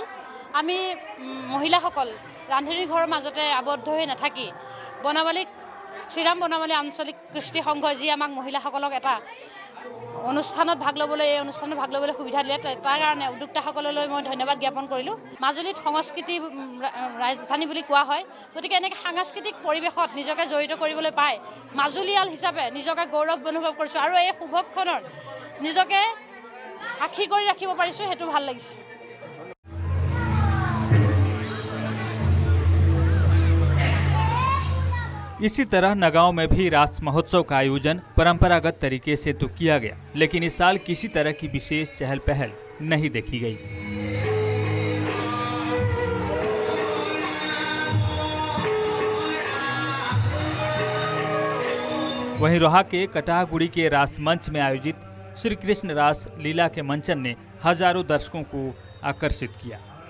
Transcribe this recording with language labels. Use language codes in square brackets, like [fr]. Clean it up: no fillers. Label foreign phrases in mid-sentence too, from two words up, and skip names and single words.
[as] আমি মহিলাসকল ৰান্ধনী ঘৰৰ মাজতে আবদ্ধ হৈ নাথাকি শ্ৰীৰাম বনামালী আঞ্চলিক কৃষ্টি সংঘই যি আমাক মহিলাসকলক এটা অনুষ্ঠানত ভাগ ল'বলৈ সুবিধা দিলে, তাৰ কাৰণে উদ্যোক্তাসকললৈ মই ধন্যবাদ জ্ঞাপন কৰিলোঁ। মাজুলীত সংস্কৃতি ৰাজধানী বুলি কোৱা হয়, গতিকে এনেকৈ সাংস্কৃতিক পৰিৱেশত নিজকে জড়িত কৰিবলৈ পাই মাজুলীয়াল হিচাপে নিজকে গৌৰৱ অনুভৱ কৰিছোঁ আৰু এই শুভক্ষণৰ নিজকে সাক্ষী কৰি ৰাখিব পাৰিছোঁ, সেইটো ভাল লাগিছে। [hi] इसी तरह नगांव में भी रास महोत्सव का आयोजन परंपरागत तरीके से तो किया गया, लेकिन इस साल किसी तरह की विशेष चहल पहल नहीं देखी गई। वहीं रोहा के कटाहगुड़ी के रास मंच में आयोजित श्री कृष्ण रास लीला के मंचन ने हजारों दर्शकों को आकर्षित किया।